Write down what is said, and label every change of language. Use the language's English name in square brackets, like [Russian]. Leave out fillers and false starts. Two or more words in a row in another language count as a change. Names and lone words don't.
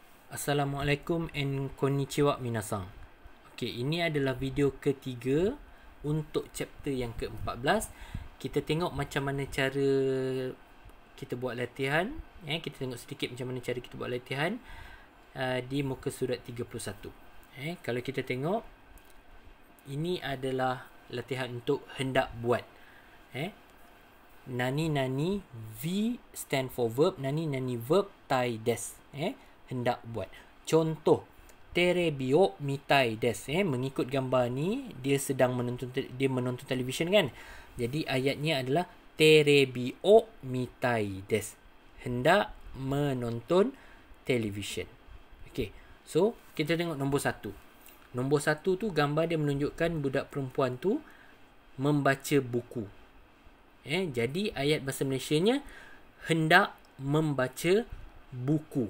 [Japanese] Assalamualaikum and こんにちは皆さん. [Malay] Okey, ini adalah video ketiga untuk chapter yang ke-14. Kita tengok macam mana cara kita buat latihan. Kita tengok sedikit macam mana cara kita buat latihan di muka surat 31. Kalau kita tengok, ini adalah latihan untuk hendak buat. [Japanese] なになに, [English] V stand for verb. [Japanese] なになに verb, たいです. [Malay] Hendak buat. Contoh, [Japanese] テレビを見たいです. [Malay] Mengikut gambar ni, dia sedang menonton televisyen kan. Jadi ayatnya adalah [Japanese] テレビを見たいです. [Malay] Hendak menonton televisyen. Okey. So, kita tengok nombor 1. Nombor 1 tu gambar dia menunjukkan budak perempuan tu membaca buku. Jadi ayat bahasa Malaysianya hendak membaca buku.